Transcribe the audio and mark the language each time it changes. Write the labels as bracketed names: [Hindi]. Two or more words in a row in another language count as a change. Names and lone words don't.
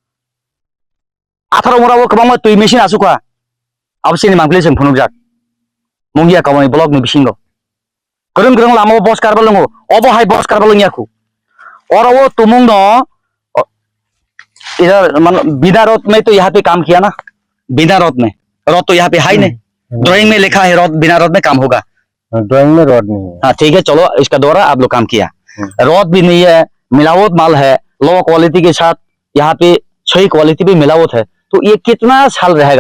[Bodo] 18 मरावो गोबां तुइ मेसिन आसुखा आवसिनि मांगले जों फुनुजाक मुंगिया कावनि ब्लॉक नि बिसिंगो गोरों लामो बस कारबा लंगो अबहाय बस कारबा लंगियाखु औरवो तुमुंग नो [Hindi] इधर मतलब बिना रोड में तो यहाँ पे काम किया ना, बिना रोड में रोड तो यहाँ पे है नहीं। ड्राइंग में लिखा है रोड, बिना रोड में काम होगा। ड्राइंग में रोड नहीं है। हाँ ठीक है, चलो इसका द्वारा आप लोग काम किया। रोड भी नहीं है, मिलावट माल है, [English] low quality [Hindi] के साथ यहाँ पे सही क्वालिटी भी मिलावट है, तो ये कितना साल रहेगा?